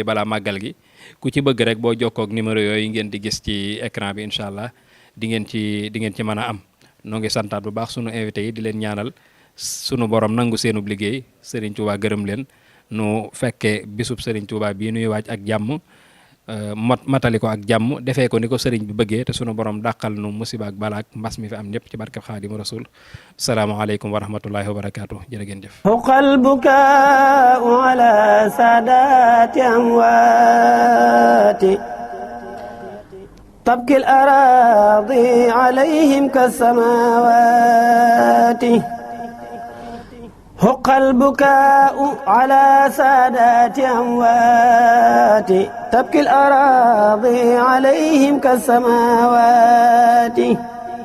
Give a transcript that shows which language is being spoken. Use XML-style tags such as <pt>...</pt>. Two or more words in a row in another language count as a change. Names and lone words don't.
<wo>balaa màggal gi ku ci bëgg rek boo jokkoo ak numéro yooyu ngeen di gis ci écran bi</wo> <ar>إن شاء الله</ar> <wo>di ngeen ci mën a am noo ngi santaat bu baax sunu invité yi di leen ñaanal sunu borom nangu seenub liggéey Serigne Touba gërëm leen nu fekkee bisub Serigne Touba bii nuy waaj ak jàmm matali ko ak jàmm defee ko ni ko sëriñ bi bëggee te sunu borom dàqal nu musiba ak balaak mbas mi fi am ñëpp ci barkeb Xaadimu Rasuul</wo> <ar>السلام عليكم ورحمة الله وبركاته</ar> <wo>jërë ngeen jëf</wo> <ar>حق البكاء على سادات أموات تبكي الأراضي عليهم كالسماوات حق البكاء على سادات أموات تبكي الأراضي عليهم كالسماوات</ar>